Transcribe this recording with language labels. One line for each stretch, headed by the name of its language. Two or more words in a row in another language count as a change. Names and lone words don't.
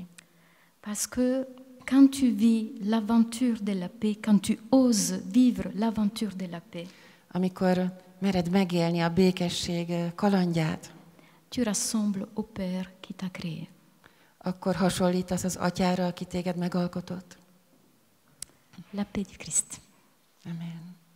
French: Parce que quand tu vis l'aventure de la paix, quand tu oses vivre l'aventure de la paix,
Hungarian: Amikor mered megélni a békesség kalandját,
French: tu ressembles au Père qui t'a créé.
Hungarian: akkor hasonlítasz az Atyára, aki téged megalkotott.
French: La paix du Christ. Amen.